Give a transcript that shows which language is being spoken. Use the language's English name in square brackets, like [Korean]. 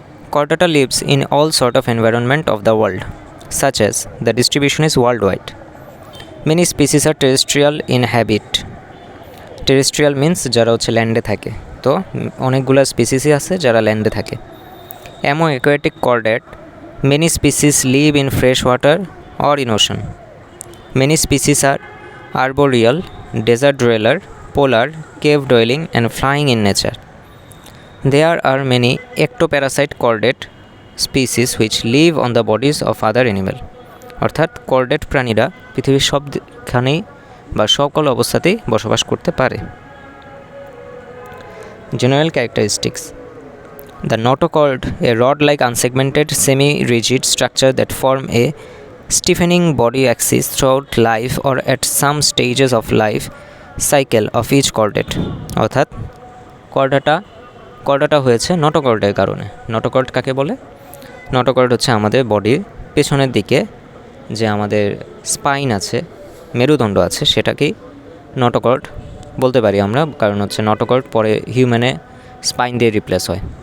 [English] Chordata lives in all sort of environment of the world, such as the distribution is worldwide. Many species are terrestrial in habit. Terrestrial means [Bangla] যারা হচ্ছে ল্যান্ডে থাকে, তো অনেকগুলো স্পিসিসই আছে যারা ল্যান্ডে থাকে। [English] Among aquatic chordate, many species live in fresh water or in ocean. Many species are arboreal, desert dweller, polar, cave dwelling and flying in nature. There are many ectoparasite chordate species which live on the bodies of other animal. [Bangla] অর্থাৎ chordate প্রাণীরা পৃথিবীর সবখানেই বা সকল অবস্থাতেই বসবাস করতে পারে। [English] General characteristics. The notochord, a rod-like unsegmented semi-rigid structure that form a stiffening body axis throughout life or at some stages of life cycle of each chordate. [Bangla] অর্থাৎ কর্ডাটা হয়েছে নটোকর্ডের কারণে। নটোকর্ড কাকে বলে? নটোকর্ড হচ্ছে আমাদের বডির পেছনের দিকে যে আমাদের স্পাইন আছে, মেরুদণ্ড আছে, সেটাকেই নটোকর্ড বলতে পারি আমরা, কারণ হচ্ছে নটোকর্ড পরে হিউম্যানে স্পাইন দিয়ে রিপ্লেস হয়।